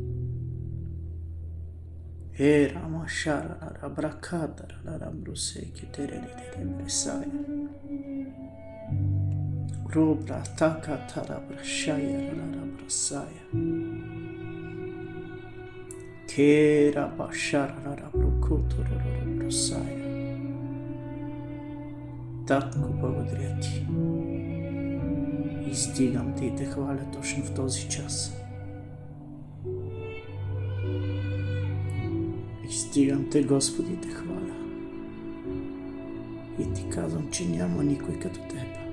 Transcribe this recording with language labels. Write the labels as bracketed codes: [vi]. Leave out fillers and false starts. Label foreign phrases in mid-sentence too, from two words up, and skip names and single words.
[bg] Era mashara rabrakatara rabruse ketere lebresaya. Rubra takatara brashaya rabrasaya. Kera bashara rabrukutura rabrasaya. Татко, благодаря ти. Издигам те и те хваля точно в този час. Издигам те, Господи, те хваля. И ти казвам, че няма никой като теб.